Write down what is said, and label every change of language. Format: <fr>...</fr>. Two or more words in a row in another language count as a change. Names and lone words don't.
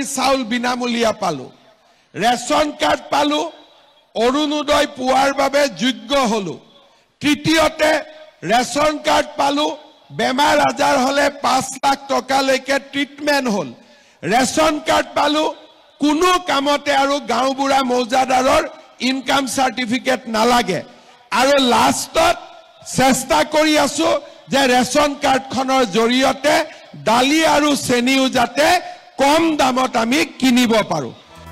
<as>চাউল বিনামূলীয়া পালু ৰেচন কাৰ্ড পালু অৰুণোদয় পোৱাৰ বাবে যোগ্য হ'লো তৃতীয়তে ৰেচন কাৰ্ড পালু বেমাৰ আজাৰ হ'লে 5 লাখ টকা লেকে ট্ৰিটমেণ্ট হ'ল ৰেচন কাৰ্ড পালু কোনো কামতে আৰু গাঁও বুঢ়া মৌজাদাৰৰ ইনকাম চাৰ্টিফিকেট নালাগে আৰু লাষ্টত চেষ্টা কৰি আছো যে ৰেচন কাৰ্ডখনৰ জৰিয়তে দালি আৰু চেনিও যাতে কম দামত আমি কিনিব পাৰো</as>